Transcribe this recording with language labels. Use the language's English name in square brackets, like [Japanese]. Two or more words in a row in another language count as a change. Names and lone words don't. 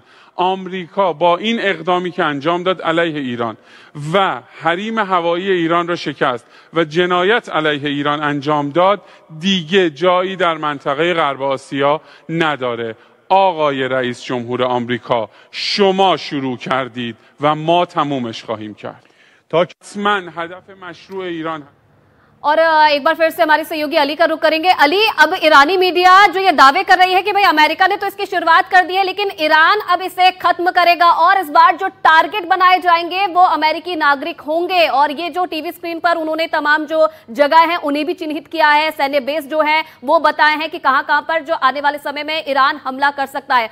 [Persian] آمریکا با این اقدامی که انجام داد علیه ایران و حریم هوایی ایران را شکست و جنایت علیه ایران انجام داد، دیگه جایی در منطقه غرب آسیا نداره. آقای رئیس جمهور آمریکا، شما شروع کردید و ما تمومش خواهیم کرد. من هدف مشروع ایران [Hindi] और एक बार फिर से हमारे सहयोगी अली का रुख करेंगे। अली, अब ईरानी मीडिया जो ये दावे कर रही है कि भाई अमेरिका ने तो इसकी शुरुआत कर दी है, लेकिन ईरान अब इसे खत्म करेगा और इस बार जो टारगेट बनाए जाएंगे वो अमेरिकी नागरिक होंगे। और ये जो [English] TV screen [Hindi] पर उन्होंने तमाम जो जगह है उन्हें भी चिन्हित किया है, सैन्य बेस जो है वो बताए हैं कि कहां कहां पर जो आने वाले समय में ईरान हमला कर सकता है।